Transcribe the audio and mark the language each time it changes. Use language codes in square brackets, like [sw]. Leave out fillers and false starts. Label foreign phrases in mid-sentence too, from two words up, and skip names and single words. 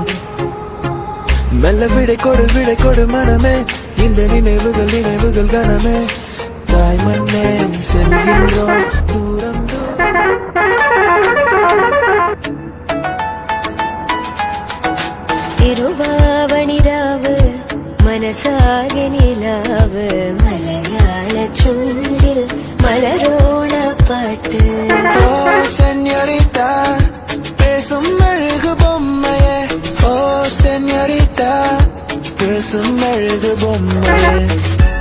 [ta] மெல்ல விடை கொடு மனமே இந்த நினைவுகள் கனமே. தாய் மண்ணே செல்கின்றோம் தூரம் [ml] തിരുവാവണിരാവ് മനസാകെ നിലാവ് മലയാള ചുണ്ടിൽ മലരോണ പാട്ട്. [ta] ஓ சென்யோரிட்டா பேசும் அழகு பொம்மையே. ஓ சென்யோரிட்டா பேசும் அழகு பொம்மையே.